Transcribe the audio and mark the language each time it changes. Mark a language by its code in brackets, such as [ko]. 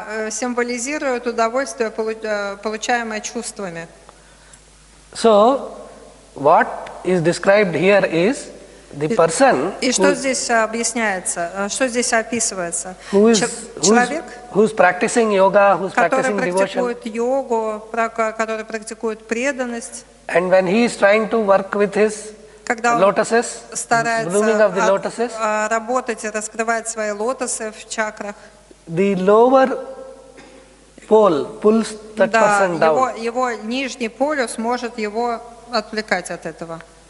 [ru] Символизирует удовольствие, получаемое чувствами. [en] So, what is described here is the person [ru] И что здесь объясняется, что здесь описывается? Человек, [en] who's practicing yoga, who's [ru] который [en] practicing devotion, [ru] практикует йогу, который практикует преданность, [en] and when he is trying to work with his [ru] когда он [en] lotuses, blooming of the lotuses, [ru] работать и раскрывать свои лотосы в чакрах, [en] the lower pole pulls that person down. [ru] Его нижний полюс может его отвлекать от этого,